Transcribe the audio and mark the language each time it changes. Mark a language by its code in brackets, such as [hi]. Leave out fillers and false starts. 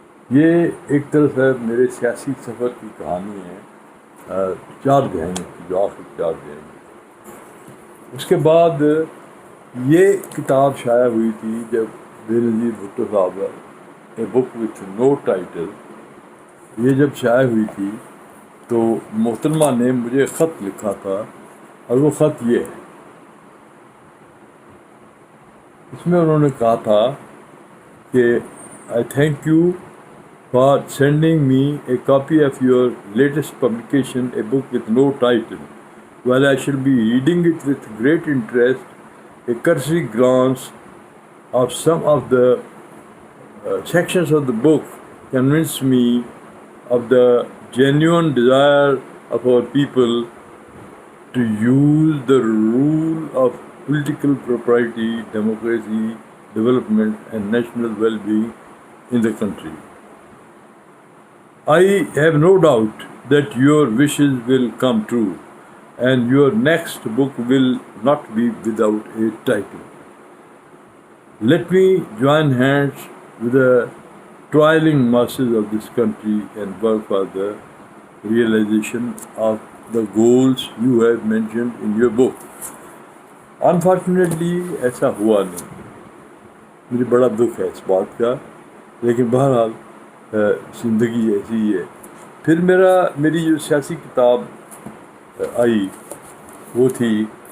[ur] یہ ایک طرف ہے میرے سیاسی سفر کی کہانی ہے، 4 دہائیوں کی، جو آخر 4 دہائیوں۔ اس کے بعد یہ کتاب شائع ہوئی تھی جب بے نظیر بھٹو صاحب، اے بک وتھ نو ٹائٹل، یہ جب شائع ہوئی تھی تو محترمہ نے مجھے خط لکھا تھا، اور وہ خط یہ ہے۔ اس میں انہوں نے کہا تھا کہ [en] I thank you for sending me a copy of your latest publication, a book with no title. While I shall be reading it with great interest, a cursory glance of some of the sections of the book convinced me of the genuine desire of our people to use the rule of political propriety, democracy, development, and national well-being in the country. I have no doubt that your wishes will come true, and your next book will not be without a title. Let me join hands with the toiling masses of this country and work for the realization of the goals you have mentioned in your book. [ur] Unfortunately, ایسا ہوا نہیں، مجھے بڑا دکھ ہے اس بات کا، لیکن بہرحال زندگی ایسی ہی ہے۔ پھر میری جو سیاسی کتاب آئی وہ تھی